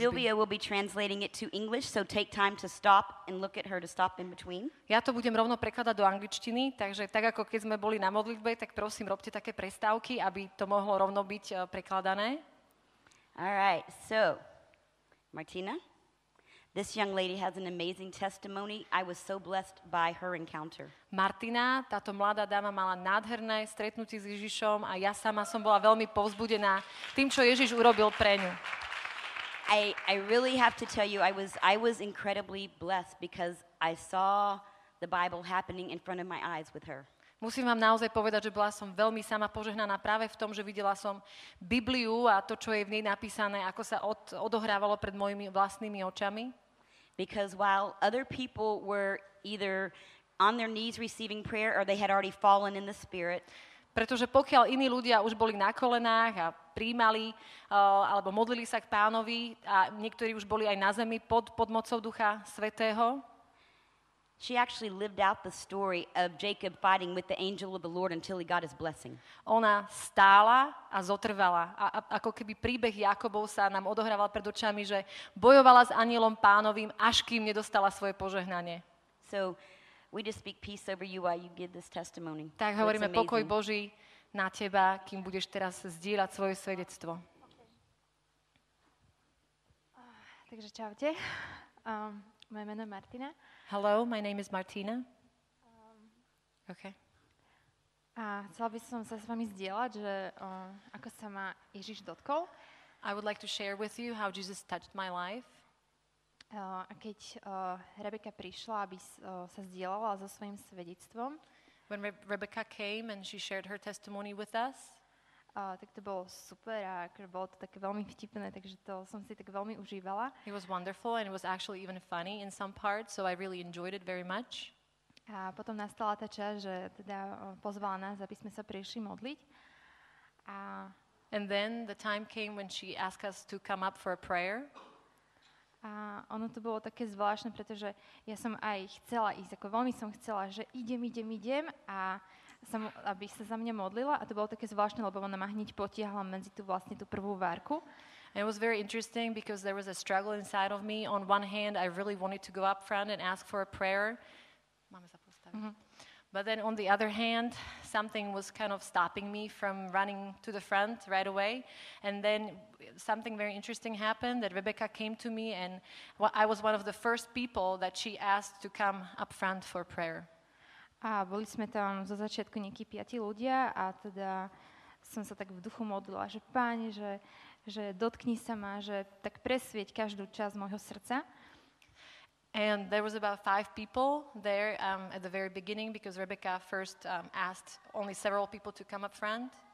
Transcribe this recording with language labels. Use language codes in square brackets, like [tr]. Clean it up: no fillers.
[en] Sylvia will be translating it to English, so take time to stop and look at her to stop in between. [sk] Ja to budem rovno prekladať do angličtiny, takže tak ako keď sme boli na modlitbe, tak prosím, robte také prestávky, aby to mohlo rovno byť prekladané. [en] All right, so Martina, this young lady has an amazing testimony. I was so blessed by her encounter. [sk] Martina, táto mladá dáma, mala nádherné stretnutie s Ježišom a ja sama som bola veľmi povzbudená tým, čo Ježiš urobil pre ňu. [en] I really have to tell you, I was incredibly blessed because I saw the Bible happening in front of my eyes with her. [sk] Musím vám naozaj povedať, že bola som veľmi sama požehnaná práve v tom, že videla som Bibliu a to, čo je v nej napísané, ako sa odohrávalo pred mojimi vlastnými očami. [en] Because while other people were either on their knees receiving prayer or they had already fallen in the Spirit, [sk] Pretože pokiaľ iní ľudia už boli na kolenách a príjmali alebo modlili sa k Pánovi a niektorí už boli aj na zemi pod mocou Ducha Svätého, [en] she actually lived out the story of Jacob fighting with the angel of the Lord until he got his blessing. [sk] ona stála a zotrvala. A ako keby príbeh Jakobov sa nám odohrával pred očami, že bojovala s anielom Pánovým, až kým nedostala svoje požehnanie. [en] So we just speak peace over you while you give this testimony. [sk] Tak [en] So [sk] hovoríme [en] it's [sk] pokoj [en] amazing. [sk] Boží na teba, kým budeš teraz zdieľať svoje svedectvo. Takže čaute. Moje meno je Martina. [en] Hello, my name is Martina. Okay. [sk] A chcela by som sa s vami zdieľať, že ako sa ma Ježiš dotkol. [en] I would like to share with you how Jesus touched my life. [sk] A keď Rebeka prišla, aby sa zdieľala so svojím svedectvom, [en] When Rebecca came and she shared her testimony with us, [sk] tak to bolo super a akože bolo to také veľmi vtipné, takže to som si tak veľmi užívala. [en] It was wonderful and it was actually even funny in some parts, so I really enjoyed it very much. [sk] A potom nastala tá časť, že teda pozvala nás, aby sme sa prišli modliť. [en] And then the time came when she asked us to come up for a prayer. [sk] A ono to bolo také zvláštne, pretože ja som aj chcela ísť, ako veľmi som chcela, že idem a aby sa za mňa modlila a to bolo také zvláštne, lebo ona ma hneď potiahla medzi tú prvú várku. [en] And it was very interesting because there was a struggle inside of me. On one hand, I really wanted to go up front and ask for a prayer. [sk] Máme sa postaviť. [en] But then on the other hand, something was kind of stopping me from running to the front right away. And then something very interesting happened that Rebecca came to me and I was one of the first people that she asked to come up front for prayer. [sk] A boli sme tam zo začiatku nejakí 5 ľudia a teda som sa tak v duchu modlila, že Páne, že dotkni sa ma, že tak presvieť každú časť môjho srdca. [en] And there was about 5 people there at the very beginning because Rebecca first asked only several people to come up front.